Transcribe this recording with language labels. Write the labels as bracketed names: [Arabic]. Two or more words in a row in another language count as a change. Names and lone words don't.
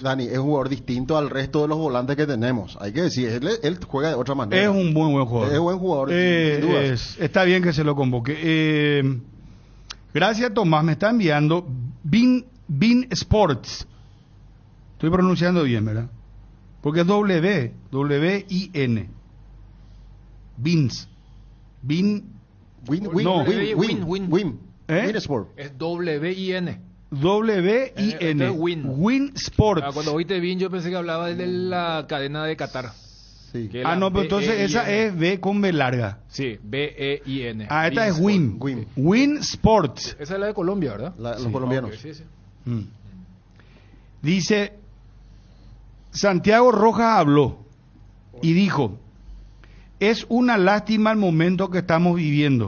[Spanish] Dani, es un jugador distinto al resto de los volantes que tenemos, hay que decir, él juega de otra manera. Es un buen jugador. Es buen jugador, sin dudas. Está bien que se lo convoque. Gracias, Tomás, me está enviando Bean Sports. Estoy pronunciando bien, ¿verdad? Porque es W-I-N. Beans. Win Sport. Es W-I-N. W-I-N. Win Sport. Cuando oíste Win, yo pensé que hablaba de la cadena de Qatar. Sí. No, pero entonces esa es B con B larga. Sí, B-E-I-N. Esta es Win. Win Sports. Esa es la de Colombia, ¿verdad? Los colombianos. Okay, sí. Dice, Santiago Rojas habló y dijo: es una lástima el momento que estamos viviendo.